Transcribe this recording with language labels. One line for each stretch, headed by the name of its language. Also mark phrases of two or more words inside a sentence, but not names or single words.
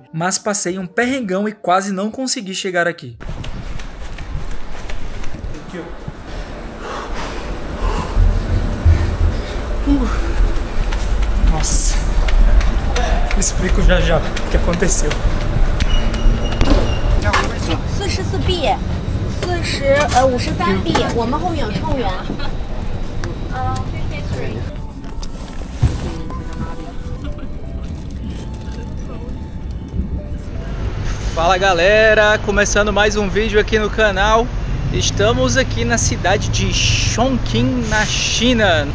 Portuguese: Mas passei um perrengão e quase não consegui chegar aqui. Nossa, explico já já o que aconteceu.
Chinese: 44 币，53币，我们后面有乘员。
Portuguese: Fala galera, começando mais um vídeo aqui no canal. Estamos aqui na cidade de Chongqing, na China.